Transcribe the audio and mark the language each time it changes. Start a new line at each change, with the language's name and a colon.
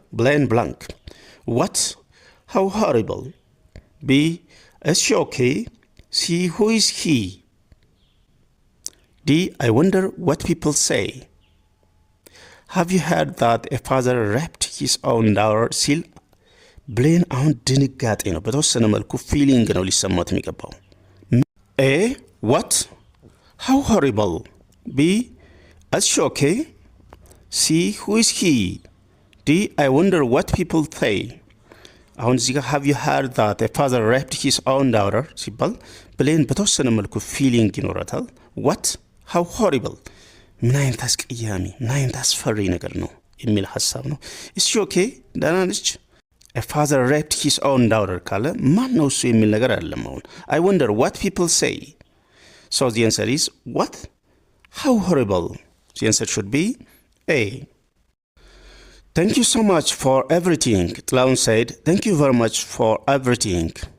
English: Blaine blank. What? How horrible. B. Is she okay? C. Who is he? D. I wonder what people say. Have you heard that a father raped his own daughter?
Amharic: ሲል ብሌን አሁን ድንጋጤ ነው፣ በተወሰነ መልኩ ፊሊንግ ነው ሊሰማት የሚገባው። A.
English: What? How horrible. B. Is she okay? C. Who is he? D. I wonder what people say.
Amharic: አሁን እዚህ ጋር
English: have you heard that a father raped his own daughter
Amharic: ሲባል ብሌን በተወሰነ መልኩ ፊሊንግ ይኖራታል።
English: What? How horrible.
Amharic: ምን አይነት አስቀያሚ፣ ምን አይነት አስፈሪ ነገር ነው የሚል ሀሳብ ነው።
English: Is she okay?
Amharic: ደህና ነች?
English: A father raped his own daughter
Amharic: ካለ ማን ነው እሱ የሚል ነገር አይደለም። አሁን
English: I wonder what people say. So the answer is what? How horrible. The answer should be A. Thank you so much for everything. Tlaun said, thank you very much for everything.